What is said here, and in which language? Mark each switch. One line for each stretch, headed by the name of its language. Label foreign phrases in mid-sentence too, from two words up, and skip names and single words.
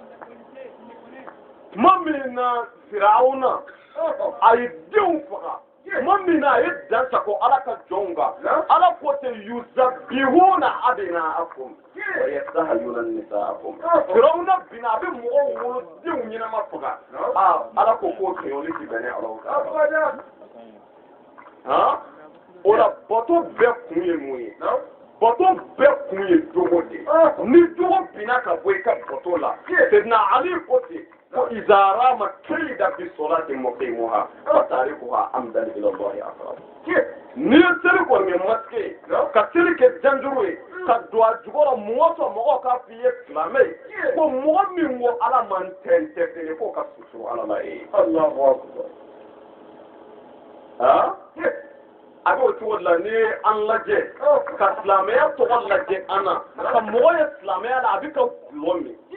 Bambara: tuma min na Firawuna a ye denw faga tuma min na a ye dan sago Ala ka jɔnw kan Ala ko ten
Arabic: يذبحون أبناءكم ويستحيون نساءكم
Bambara: Firawuna bina a bɛ mɔgɔw wolo denw ɲɛnama faga Ala ko k'o kɛɲɛli ti bɛn ni Alahu Taala o la bato bɛɛ kun ye mun ye bato bɛɛ kun ye jogo de ni jogo bina ka bɔ i ka bato la Sayyidina Ali ko ten ko
Arabic: إذا رام كيدا بصلاة مقيمها وتاركها عمدا إلى الله أقرب
Bambara: ni seli kɔni ye maske ka seli kɛ janjuru ye ka don a jukɔrɔ mɔgɔ sɔrɔ mɔgɔ k'a f'i ye silamɛ ye ko mɔgɔ min ko Ala man tɛntɛ fɛnɛ fo ka susuru Ala la ye Allahu akbar a b'o cogo de la ni an lajɛ ka silamɛya tɔgɔ lajɛ an na ka mɔgɔ ye silamɛya la a bɛ ka gulɔ min